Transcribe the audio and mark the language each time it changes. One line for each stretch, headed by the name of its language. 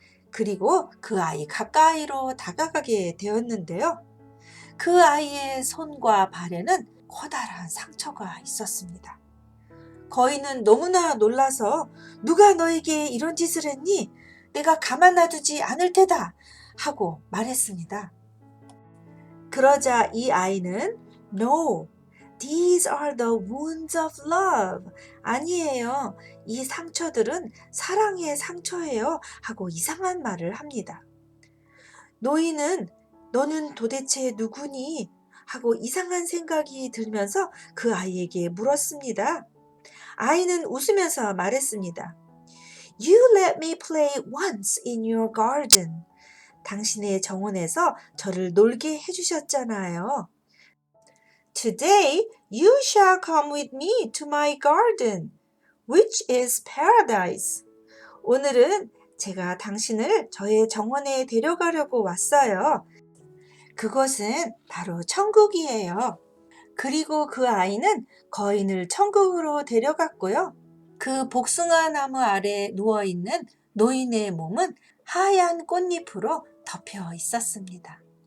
Korean: 그리고 그 아이 가까이로 다가가게 되었는데요. 그 아이의 손과 발에는 커다란 상처가 있었습니다. 거인은 너무나 놀라서 누가 너에게 이런 짓을 했니? 내가 가만 놔두지 않을 테다 하고 말했습니다. 그러자 이 아이는
English: No, these are the wounds of love.
Korean: 아니에요. 이 상처들은 사랑의 상처예요. 하고 이상한 말을 합니다. 노인은 너는 도대체 누구니? 하고 이상한 생각이 들면서 그 아이에게 물었습니다. 아이는 웃으면서 말했습니다.
English: You let me play once in your garden.
Korean: 당신의 정원에서 저를 놀게 해주셨잖아요.
English: Today you shall come with me to my garden, which is paradise.
Korean: 오늘은 제가 당신을 저의 정원에 데려가려고 왔어요. 그것은 바로 천국이에요. 그리고 그 아이는 거인을 천국으로 데려갔고요. 그 복숭아 나무 아래 누워있는 노인의 몸은 하얀 꽃잎으로 덮여 있었습니다.